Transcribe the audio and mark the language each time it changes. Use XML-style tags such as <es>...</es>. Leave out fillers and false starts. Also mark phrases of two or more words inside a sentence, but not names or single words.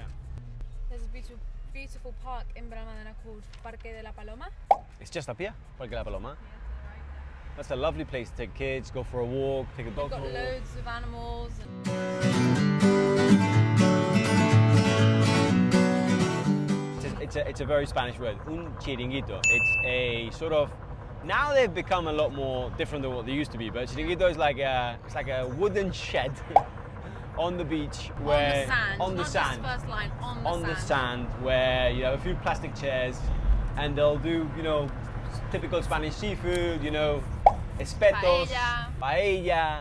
<en>There's a beautiful, beautiful park in Benalmádena called Parque de la Paloma. It's just up here, Parque de la Paloma. Yeah, to the right there. That's a lovely place to take kids, go for a walk, take a dog We've for got a walk. loads of animals. And It's it's a very Spanish word,</en> <es>un chiringuito.</es> <en>It's a sort of, now they've become a lot more different than what they used to be, but chiringuito is like a wooden shed on the beach where on the sand. Not just first line, on the sand where you have a few plastic chairs and they'll do, you know, typical Spanish seafood, you know, espetos, paella.</en>